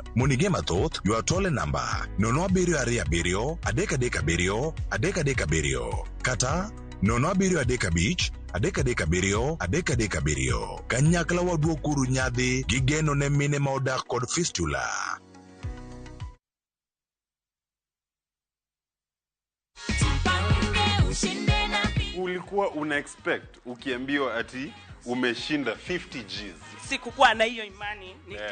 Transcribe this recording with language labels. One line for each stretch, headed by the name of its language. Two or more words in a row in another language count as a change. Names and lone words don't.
Luo (Kenya and Tanzania): Monige mathoth ywa tole namba 0727 337 337 kata 0735 337 337. Kanyakla waduokuru nyadhi gi geno ne mine ma odak kod fistula.
Swahili: Ulikuwa una expect ukiambiwa ati umeshinda 50 Gs. Sikukuwa na hiyo imani